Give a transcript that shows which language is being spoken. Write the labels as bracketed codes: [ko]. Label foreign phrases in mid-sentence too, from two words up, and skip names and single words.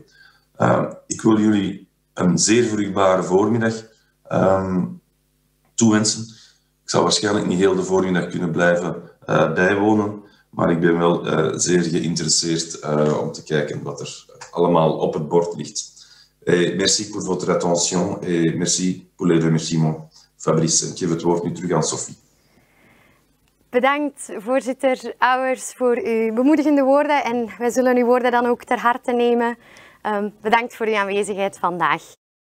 [nl] Ik wil jullie een zeer vruchtbare voormiddag toewensen. Ik zal waarschijnlijk niet heel de voormiddag kunnen blijven bijwonen, maar ik ben wel zeer geïnteresseerd om te kijken wat er allemaal op het bord ligt. [fr] Merci pour votre attention et merci pour les remerciements. Fabrice, [nl] ik geef het woord nu terug aan Sophie. Bedankt, voorzitter Auwers, voor uw bemoedigende woorden en wij zullen uw woorden dan ook ter harte nemen. Bedankt voor uw aanwezigheid vandaag.